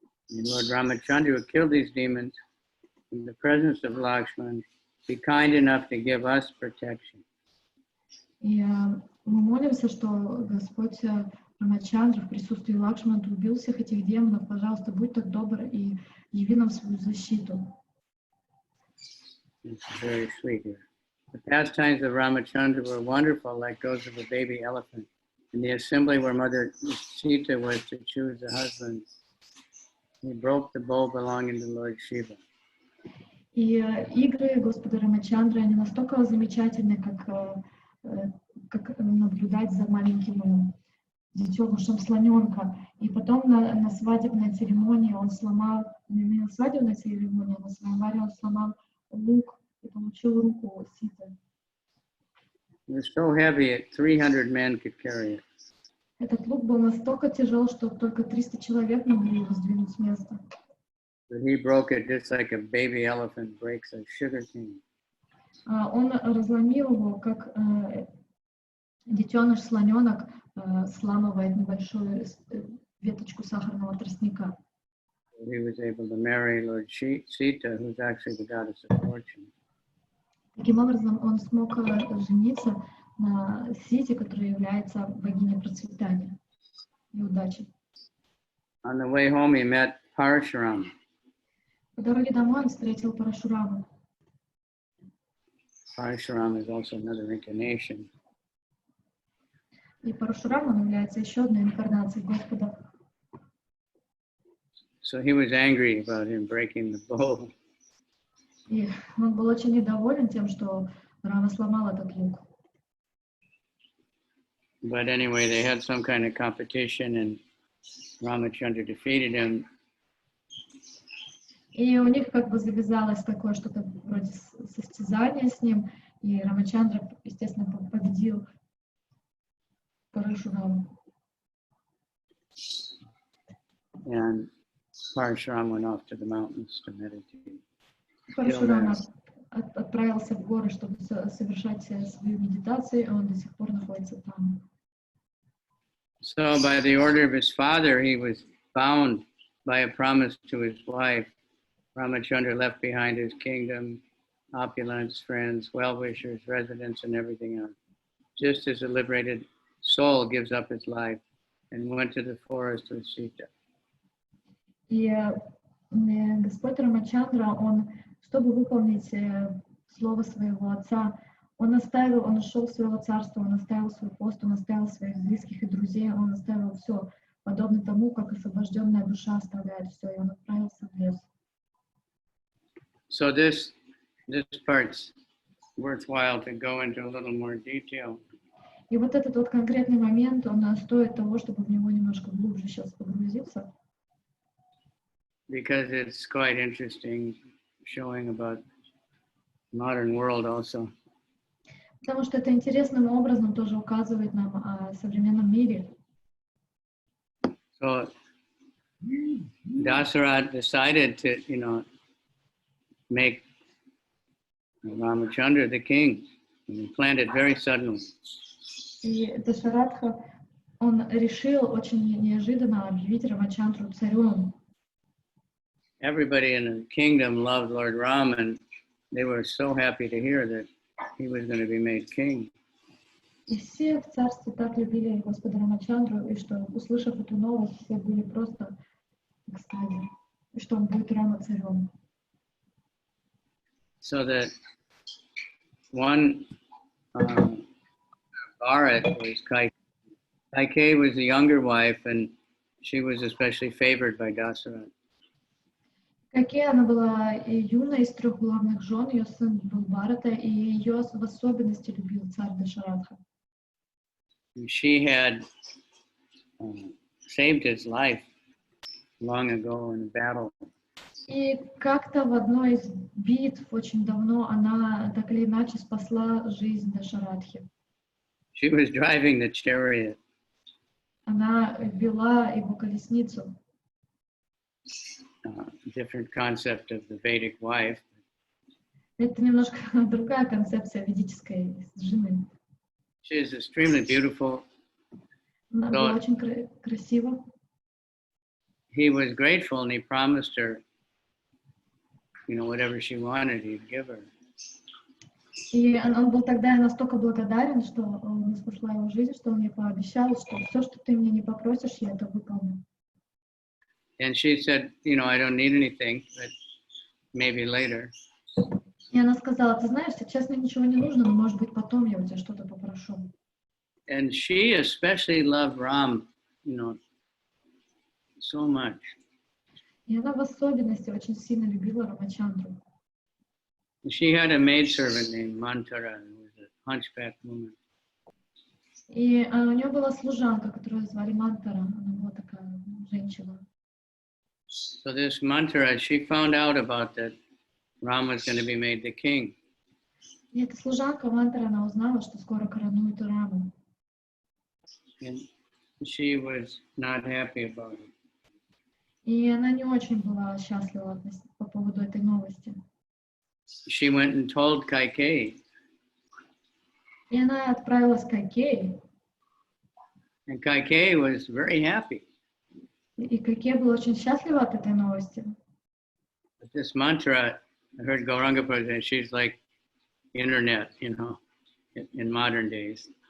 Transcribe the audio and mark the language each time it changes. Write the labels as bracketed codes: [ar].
[en] And Lord Ramachandra would kill these demons in the presence of Lakshmana, be kind enough to give us protection. [ru] И мы молимся, что Господь Рамачандра в присутствии Лакшмана убил всех этих демонов. Пожалуйста, будь так добр и яви нам свою защиту. [en] It's very sweet here. The pastimes of Ramachandra were wonderful, like those of a baby elephant. In the assembly where Mother Sita was to choose a husband, he broke the bow belonging to Lord Shiva. [ru] И игры Господа Рамачандры, они настолько замечательны, как наблюдать за маленьким детенышем слоненка. И потом на свадебной церемонии он сломал, не на свадебной церемонии, а на свадьбе он сломал лук и получил руку Ситы. [en] It was so heavy, 300 men could carry it. [ru] Этот лук был настолько тяжел, что только 300 человек могли его сдвинуть с места. [en] But he broke it just like a baby elephant breaks a sugar cane. [ru] Он разломил его, как детеныш-слоненок сламывает небольшую веточку сахарного тростника. [en] He was able to marry Lord Sita, who's actually the goddess of fortune. [ru] Таким образом, он смог жениться на Сите, которая является богиней процветания и удачи. [en] On the way home, he met Parashuram. [ru] По дороге домой он встретил Парашураму. [en] Parashuram is also another incarnation. [ru] И Парашурам, он является еще одной инкарнацией Господа. [en] So he was angry about him breaking the bow. [ru] И он был очень недоволен тем, что Рама сломал этот лук. [en] But anyway, they had some kind of competition, and Ramachandra defeated him. [ru] И у них как бы завязалось такое что-то вроде состязания с ним, и Рамачандра, естественно, победил Парашураму. [en] And Parashuram went off to the mountains to meditate. [ru] Парашурам отправился в горы, чтобы совершать свою медитацию, и он до сих пор находится там. [en] So by the order of his father, he was bound by a promise to his wife. Ramachandra left behind his kingdom, opulence, friends, well-wishers, residents, and everything else. Just as a liberated soul gives up its life and went to the forest with Sita. [ru] И Господь Рамачандра, он, чтобы выполнить слово своего отца, он ушел в своего царства, он оставил свой пост, он оставил своих близких и друзей, он оставил все, подобно тому, как освобожденная душа оставляет все, и он отправился в лес. [en] So this part's worthwhile to go into a little more detail. [ru] И вот этот вот конкретный момент, он стоит того, чтобы в него немножко глубже сейчас погрузиться. [en] Because it's quite interesting, showing about modern world also. [ru] Потому что это интересным образом тоже указывает нам о современном мире. [en] So Dasaratha decided to, make Ramachandra the king, and he planned it very suddenly. [ru] И Дашаратха, он решил очень неожиданно объявить Рамачандру царем. [en] Everybody in the kingdom loved Lord Ram, and they were so happy to hear that he was going to be made king. [ru] И все в царстве так любили Господа Рамачандру, и что, услышав эту новость, все были просто в экстазе, и что он будет Рама царем. [en] So that one Bharat was Kaikeyi. Kaikeyi was the younger wife, and she was especially favored by Dasaratha. [ru] Какая она была юной из 3 главных жен, ее сын был Бхарата, и ее в особенности любил царь Дашаратха. [en] She had saved his life long ago in a battle. [ru] И как-то в одной из битв очень давно она так или иначе спасла жизнь Дашаратхи. [en] She was driving the chariot. [ru] Она вела его колесницу. [en] Different concept of the Vedic wife. [ru] Это немножко другая концепция ведической жены. [en] She is extremely beautiful. [ru] Она была очень красива. [en] He was grateful and he promised her, whatever she wanted, he'd give her. [ru] И он был тогда настолько благодарен, что он спасла его жизнь, что он ей пообещал, что все, что ты мне не попросишь, я это выполню. [en] And she said, I don't need anything, but maybe later. [ru] И она сказала, ты знаешь, сейчас мне ничего не нужно, но может быть потом я у тебя что-то попрошу. [en] And she especially loved Ram, so much. [ru] И она в особенности очень сильно любила Рамачандру. [en] She had a maidservant named Mantara, who was a hunchback woman. [ru] И у нее была служанка, которую звали Мантара. Она была такая женщина. [en] So this Mantara, she found out about that Ram was going to be made the king. [ru] И эта служанка Мантара, она узнала, что скоро коронуют Раму. [en] And she was not happy about it. [ru] И она не очень была счастлива по поводу этой новости. [en] She went and told Kaikeyi. [ru] И она отправилась к Кайкеи. [en] And Kaikeyi was very happy. [ru] И Кайкея была очень счастлива от этой новости. [en] But this mantra, I heard Gauranga Prabhu, she's like internet, you know, in modern days.